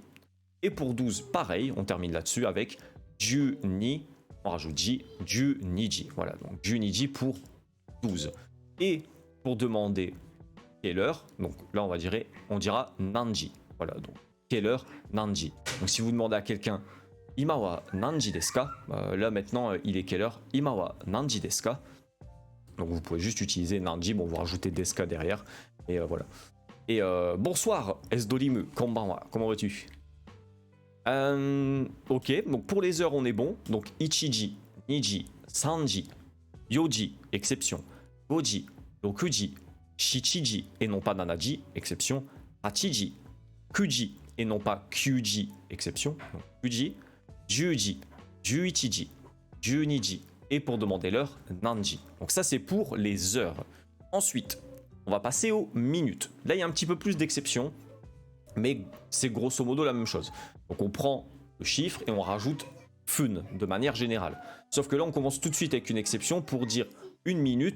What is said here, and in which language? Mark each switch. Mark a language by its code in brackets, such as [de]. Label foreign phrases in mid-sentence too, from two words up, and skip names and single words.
[fr] Et pour 12, pareil, on termine là-dessus avec [ja] 十二, [fr] on rajoute ji, [ja] 十二時. [fr] Voilà, donc [ja] 十二時 [fr] pour 12. Et pour demander quelle heure, donc là on dira nanji. Voilà, donc quelle heure, nanji. Donc si vous demandez à quelqu'un [ja] 今は何時ですか, [fr] là maintenant il est quelle heure, [ja] 今は何時ですか. [fr] Donc vous pouvez juste utiliser nanji, bon vous rajoutez [ja] ですか [fr] derrière et voilà. Et bonsoir Esdolimu, konbanwa, comment vas-tu? Ok, donc pour les heures on est bon, donc [ja] 一時、二時、三時、四時, [fr] exception, [ja] 五時、六時、七時 [fr] et non pas nanaji, exception, [ja] 八時、九時 [fr] et non pas kyuji, exception, donc [ja] 九時、十時、十一時、十二時, [fr] et pour demander l'heure, nanji. Donc ça c'est pour les heures. Ensuite, on va passer aux minutes. Là il y a un petit peu plus d'exceptions, mais c'est grosso modo la même chose. Donc on prend le chiffre et on rajoute fun de manière générale. Sauf que là, on commence tout de suite avec une exception pour dire 1 minute.